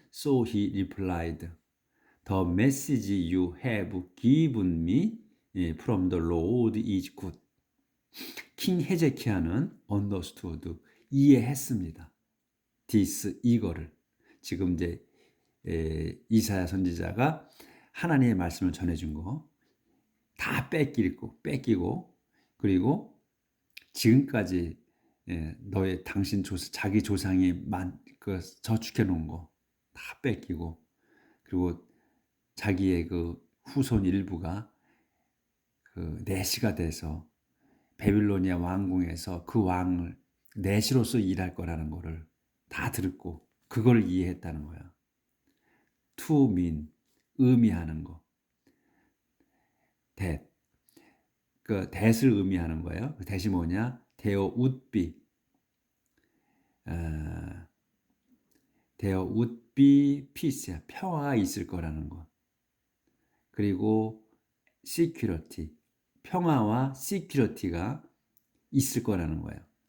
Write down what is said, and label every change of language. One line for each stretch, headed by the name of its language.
English: So he replied, "The message you have given me from the Lord is good."
Korean: 킹 헤제키야는 understood, 이해했습니다. this, 이거를. 지금 이제 이사야 선지자가 하나님의 말씀을 전해준 거 다 뺏기고 그리고 지금까지 너의 당신 자기 조상이 저축해 놓은 거 다 뺏기고 그리고 자기의 그 후손 일부가 그 내시가 돼서 바빌로니아 왕궁에서 그 왕을 내시로서 일할 거라는 거를 다 듣고 그걸 이해했다는 거야. to mean, 의미하는 거. that, 그 that을 의미하는 거예요. 그 that이 뭐냐?
English: there would be, there would be peace야.
Korean: 평화가 있을 거라는 거. 그리고 security, 평화와 security가 있을 거라는 거예요.